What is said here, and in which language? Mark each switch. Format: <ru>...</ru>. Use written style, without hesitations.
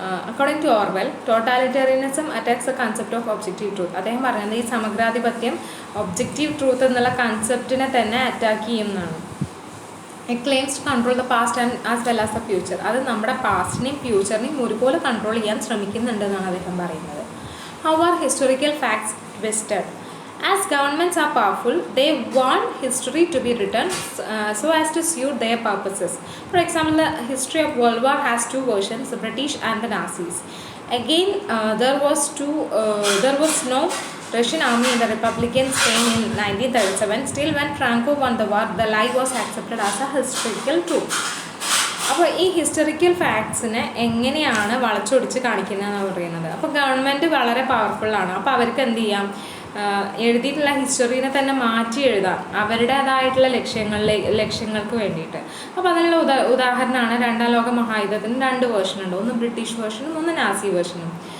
<en>According to Orwell, totalitarianism attacks the concept of objective truth.</en> <ml>അദ്ദേഹം പറയുന്നത് ഈ സമഗ്രാധിപത്യം objective truth എന്നുള്ള കൺസെപ്റ്റിനെ തന്നെ അറ്റാക്ക് ചെയ്യുന്നതാണ്.</ml> <en>It claims to control the past and as well as the future.</en> <ml>അത് നമ്മുടെ പാസ്റ്റിനെയും ഫ്യൂച്ചറിനെയും ഒരുപോലെ കൺട്രോൾ ചെയ്യാൻ ശ്രമിക്കുന്നുണ്ടെന്നാണ് അദ്ദേഹം പറയുന്നത്.</ml> <en>How are historical facts twisted? As governments are powerful, they want history to be written so as to suit their purposes. For example, the history of World War has two versions, the British and the Nazis. Again, there was no Russian army in the Republican Spain in 1937. Still, when Franco won the war, the lie was accepted as a historical truth.</en> <ml>അപ്പോൾ ഈ historical ഫാക്ട്സിനെ എങ്ങനെയാണ് വളച്ചൊടിച്ച് കാണിക്കുന്നതെന്ന് പറയുന്നത്. അപ്പോൾ government വളരെ പവർഫുള്ളാണ്. അപ്പോൾ അവർക്ക് എന്ത് ചെയ്യാം, എഴുതിയിട്ടുള്ള ഹിസ്റ്ററീനെ തന്നെ മാറ്റി എഴുതാം അവരുടേതായിട്ടുള്ള ലക്ഷ്യങ്ങൾക്ക് വേണ്ടിയിട്ട്. അപ്പോൾ അതിനുള്ള ഉദാഹരണമാണ് രണ്ടാം ലോക മഹായുദ്ധത്തിന് 2 വേർഷനുണ്ട്, ഒന്ന് ബ്രിട്ടീഷ് വേർഷനും ഒന്ന് നാസി വേർഷനും.</ml>